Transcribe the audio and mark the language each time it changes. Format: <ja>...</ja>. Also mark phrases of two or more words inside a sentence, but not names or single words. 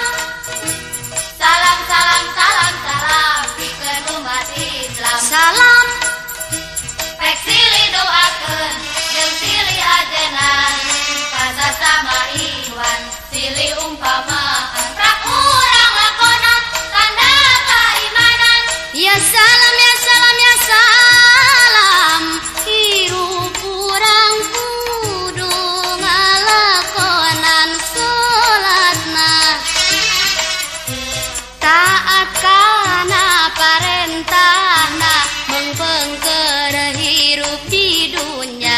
<su>Salam, salam, salam, salam, pikeun umat Islam. salam. Pek silih doakeun jeung silih ajenan, kaca sama Iwan silih umpamaan, prak urang lakonan tanda keimanan.</su> <ar>يا سلام، يا سلام، يا سلام.</ar> <su>Hirup urang kudu ngalakonan salatna, taat kana parentahna, beungpeung hirup di dunya.</su>